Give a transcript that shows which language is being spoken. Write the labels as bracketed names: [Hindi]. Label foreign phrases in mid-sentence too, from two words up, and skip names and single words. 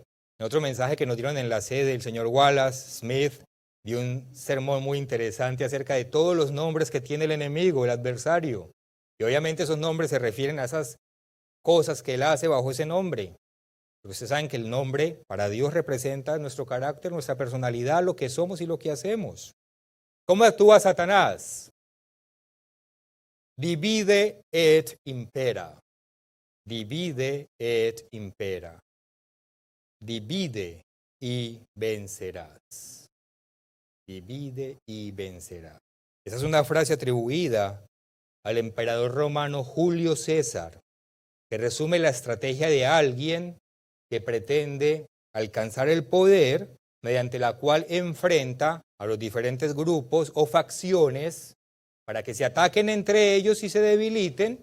[Spanish] En otro mensaje que nos dieron en la sede, el señor Wallace Smith dio un sermón muy interesante acerca de todos los nombres que tiene el enemigo, el adversario. Y obviamente esos nombres se refieren a esas cosas que él hace bajo ese nombre. Porque ustedes saben que el nombre para Dios representa nuestro carácter, nuestra personalidad, lo que somos y lo que hacemos. ¿Cómo actúa Satanás? [Latin] Divide et impera. Divide et impera. [Spanish] Divide y vencerás. Divide y vencerás. Esa es una frase atribuida al emperador romano Julio César, que resume la estrategia de alguien que pretende alcanzar el poder mediante la cual enfrenta a los diferentes grupos o facciones para que se ataquen entre ellos y se debiliten.